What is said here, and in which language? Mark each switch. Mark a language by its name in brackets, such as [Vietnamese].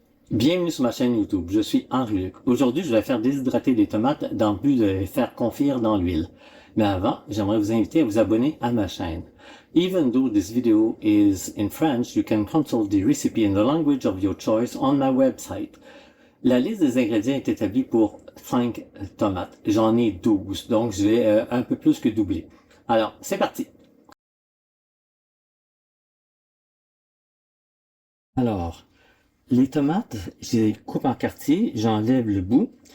[French] Bienvenue sur ma chaîne YouTube, je suis Henri-Luc. Aujourd'hui, je vais faire déshydrater des tomates dans le but de les faire confire dans l'huile. Mais avant, j'aimerais vous inviter à vous abonner à ma chaîne. [English] Even though this video is in French, you can consult the recipe in the language of your choice on my website. [French] La liste des ingrédients est établie pour 5 tomates. J'en ai 12, donc je vais un peu plus que doubler. Alors, c'est parti! Alors, les tomates, je les coupe en quartiers, j'enlève le bout.